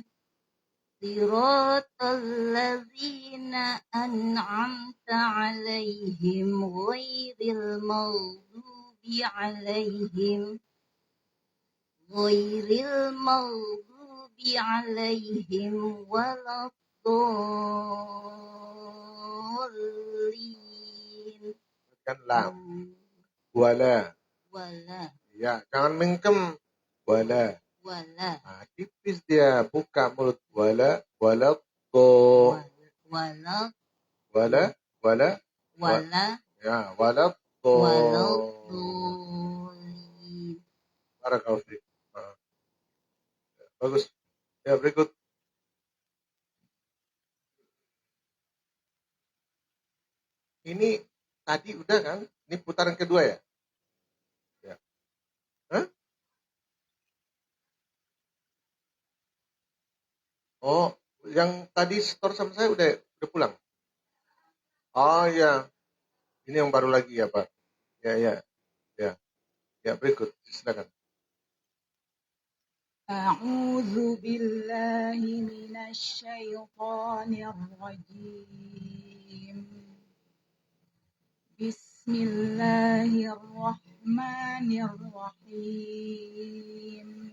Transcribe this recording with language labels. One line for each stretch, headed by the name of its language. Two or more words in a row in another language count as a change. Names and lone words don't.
Arabic: صراط الذين أنعمت عليهم غير المغضوب عليهم ولا الضالين. Kan lam. Wala. Wala.
Indonesian: Ya, jangan mengkem. Wala.
Arabic: Wala.
Indonesian: Tipis dia, buka mulut.
Arabic: Wala, wala, to. Wala. Wala, wala. Wala. Ya, wala, to. Waladdallin. بارك الله فيك.
Indonesian: Bagus. Ya, berikut. Ini tadi udah kan? Ini putaran kedua ya? Ya. Hah? Oh, yang tadi setor sama saya udah pulang. Oh ya, ini yang baru lagi ya Pak. Ya. Ya, berikut. Silakan.
Arabic: أعوذ بالله من الشيطان الرجيم بسم الله الرحمن الرحيم